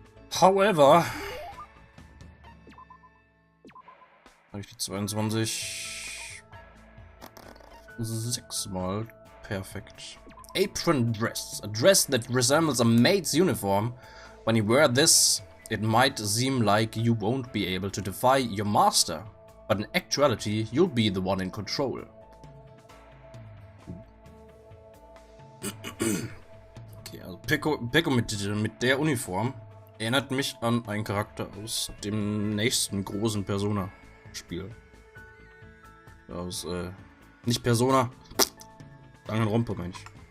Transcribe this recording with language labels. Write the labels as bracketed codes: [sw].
[en] However. [de] Habe ich die 22 sechsmal perfekt. [en] Apron dress, a dress that resembles a maid's uniform. When you wear this, it might seem like you won't be able to defy your master, but in actuality, you'll be the one in control. [de] Okay, also Peko mit der Uniform erinnert mich an einen Charakter aus dem nächsten großen Persona-Spiel. Aus, nicht Persona, Danganronpa, Mensch.